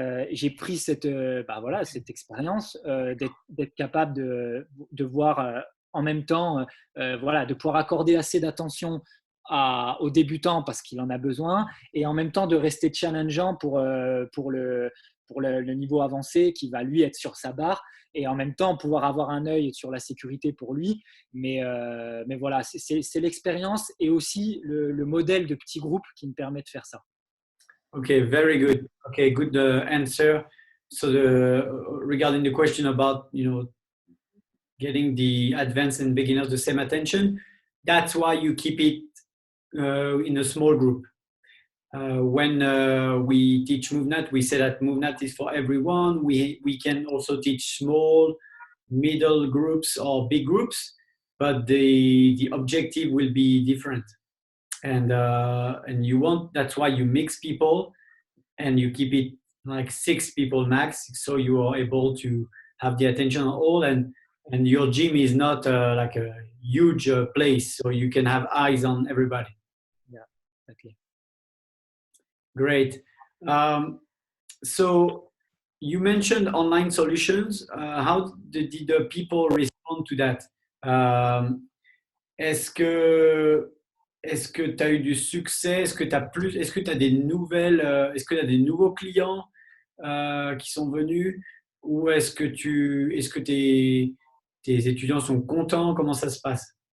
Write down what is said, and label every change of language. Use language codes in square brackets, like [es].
[fr] J'ai pris cette expérience d'être capable de voir en même temps, de pouvoir accorder assez d'attention aux débutants parce qu'il en a besoin, et en même temps de rester challengeant pour le niveau avancé qui va lui être sur sa barre, et en même temps pouvoir avoir un œil sur la sécurité pour lui. Mais voilà, c'est l'expérience et aussi le modèle de petit groupe qui me permet de faire ça. [en] Okay, very good. Okay, good answer. So regarding the question about getting the advanced and beginners the same attention, that's why you keep it in a small group. When we teach MoveNat, we say that MoveNat is for everyone. We can also teach small, middle groups or big groups, but the objective will be different. And that's why you mix people and you keep it like 6 people max, so you are able to have the attention of all, and your gym is not like a huge place, so you can have eyes on everybody. Yeah, okay. Great. So you mentioned online solutions. How did the people respond to that? [fr] Est-ce que tu as eu du succès? Est-ce que tu as des nouvelles, est-ce que tu as des nouveaux clients qui sont venus? Ou est-ce que tes étudiants sont contents? Comment ça se passe?